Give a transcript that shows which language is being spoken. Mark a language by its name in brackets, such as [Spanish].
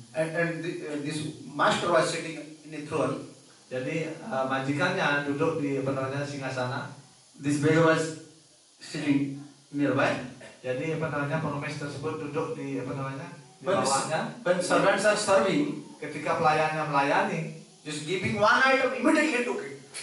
[English] And this master was sitting in a throne. [Indonesian] Jadi majikannya duduk di singgasana. [English] This beggar was sitting nearby. [Indonesian] Jadi pengemis tersebut duduk di bawahnya. [English] When servants are serving, [Indonesian] Ketika pelayannya melayani, [English] just giving one item, immediately he took it.